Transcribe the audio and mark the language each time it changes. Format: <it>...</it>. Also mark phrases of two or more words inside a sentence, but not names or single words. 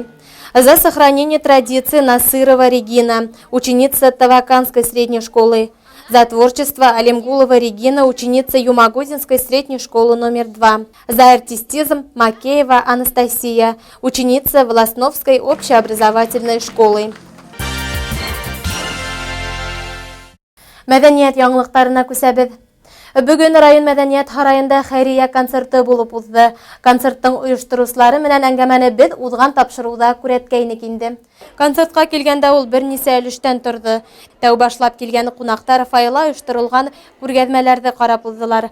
<ru>За сохранение традиции Насырова Регина, ученица Таваканской средней школы. За творчество Алимгулова Регина, ученица Юмагузинской средней школы номер 2. За артистизм Макеева Анастасия, ученица Волосновской общеобразовательной школы.</ru> <ba>Мәдәният яңлыктарына күсәбез. Бүген район мәдәният һарайында хәйрия концерты булып узды. Концерттың оештыручылары менән әңгәмәне без узган тапшыруда күрәткәйнек инде. Концертка килгәндә ул бернисә өлештән торды. Тәү башлап килгән кунактар файла оештырылган күргәзмәләрне карап уздылар.</ba>